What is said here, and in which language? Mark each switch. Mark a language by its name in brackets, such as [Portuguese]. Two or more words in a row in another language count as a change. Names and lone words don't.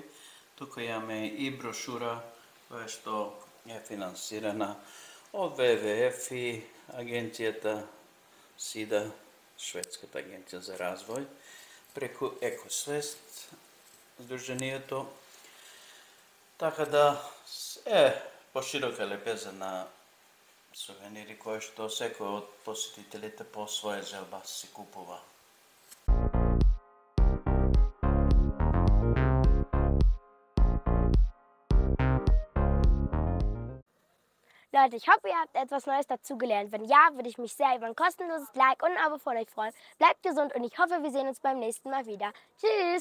[Macedonian] Тука имаме и брошура која што е финансирана од ВВФ и агенцијата СИДА, Шведската агенција за развој, преку Екосвест, здруженијето. Така да е поширока лепеза на сувенири кои што секој од посетителите по своја желба се купува. [German] Leute, ich hoffe, ihr habt etwas Neues dazugelernt. Wenn ja, würde ich mich sehr über ein kostenloses Like und ein Abo von euch freuen. Bleibt gesund und ich hoffe, wir sehen uns beim nächsten Mal wieder.